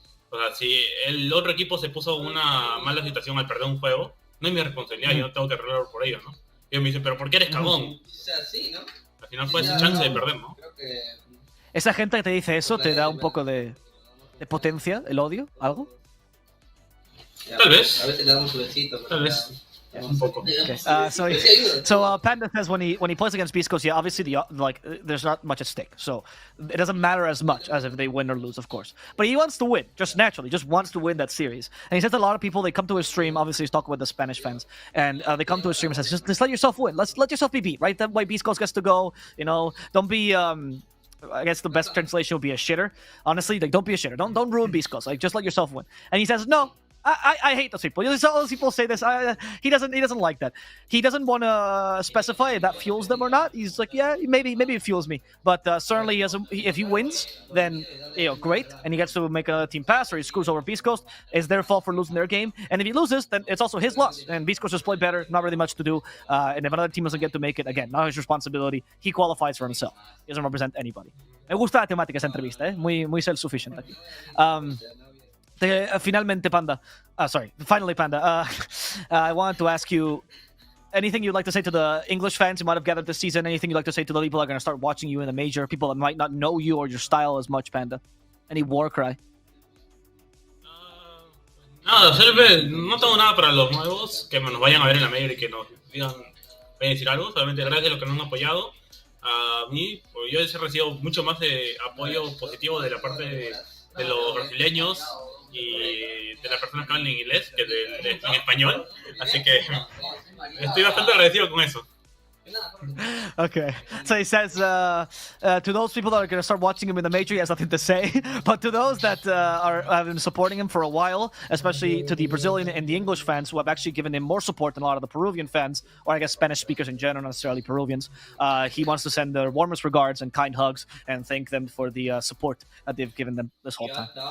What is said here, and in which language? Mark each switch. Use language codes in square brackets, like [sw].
[es] O sea, si el otro equipo se puso en una mala situación al perder un juego, no es mi responsabilidad, yo no tengo que arreglarlo por ello, ¿no? Y ellos me dicen, pero ¿por qué eres cagón? O sea, sí, ¿no? Al final fue esa chance de perder, ¿no? Creo que... Esa gente que te dice eso te da un poco de potencia, el odio, algo. Tal vez. A veces le damos su besito. Tal vez. Un poco. [en] Okay. So Panda says when he plays against Beast Coast, yeah, obviously there's not much at stake, so it doesn't matter as much as if they win or lose, of course. But he wants to win, just naturally, just wants to win that series. And he says a lot of people, they come to his stream. Obviously, he's talking with the Spanish fans, and they come to his stream and says, just let yourself win. Let yourself be beat, right? That way Beast Coast gets to go. You know, don't be. I guess the best translation would be a shitter. Honestly, like don't be a shitter. Don't ruin Beast Coast. Like just let yourself win. And he says no. I hate those people. All those people say this. He doesn't like that. He doesn't want to specify if that fuels them or not. He's like, yeah, maybe it fuels me. But certainly, if he wins, then great, and he gets to make a team pass or he screws over Beast Coast. It's their fault for losing their game. And if he loses, then it's also his loss. And Beast Coast just played better. Not really much to do. And if another team doesn't get to make it, again, not his responsibility. He qualifies for himself. He doesn't represent anybody. [es] Me gusta la temática esa entrevista, muy self-sufficient aquí. [en] Finally, Panda, I wanted to ask you anything you'd like to say to the English fans who might have gathered this season, anything you'd like to say to the people that are going to start watching you in the major, people that might not know you or your style as much, Panda. Any war cry? [es] Nada, no tengo nada para los nuevos que nos vayan a ver en la major y que nos digan, vayan a decir algo, solamente gracias a los que nos han apoyado. A mí, pues yo he recibido mucho más de apoyo positivo de la parte de los brasileños y de las personas que hablan en inglés que en español, así que estoy bastante agradecido con eso. [en] Okay, so he says to those people that are going to start watching him in the major, he has nothing to say. But to those that have been supporting him for a while, especially to the Brazilian and the English fans who have actually given him more support than a lot of the Peruvian fans, or I guess Spanish speakers in general, not necessarily Peruvians, he wants to send their warmest regards and kind hugs and thank them for the support that they've given them this whole time.